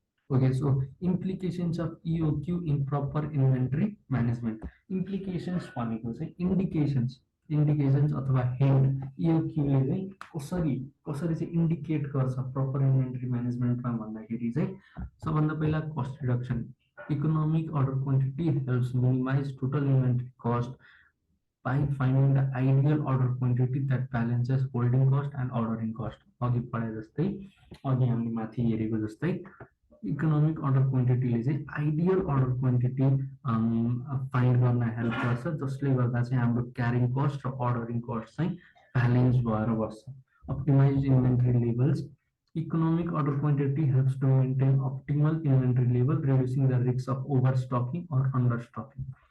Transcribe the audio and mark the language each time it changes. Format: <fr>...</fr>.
<en>Okay, so implications of EOQ in proper inventory management.</en> <ne>Implications भनेको चाहिँ indications अथवा hint EOQ ले चाहिँ कसरी चाहिँ इन्डिकेट गर्छ प्रपर इन्भेन्टरी म्यानेजमेन्टमा भन्दाखेरि चाहिँ सबभन्दा पहिला cost reduction.</ne> <en>Economic order quantity helps minimise total inventory cost by finding the ideal order quantity that balances holding cost and ordering cost।</en> <ne>अघि पढे जस्तै अघि हामीले माथि हेरेको जस्तै इकोनोमिक अर्डर क्वान्टिटीले चाहिँ आइडियल अर्डर क्वान्टिटी फाइन्ड गर्न हेल्प गर्छ जसले गर्दा चाहिँ हाम्रो क्यारिङ कस्ट र अर्डरिङ कस्ट चाहिँ ब्यालेन्स भएर बस्छ।</ne> <en>Optimise inventory levels. Economic order quantity helps to maintain optimal inventory level reducing the risk of overstocking or understocking.</en>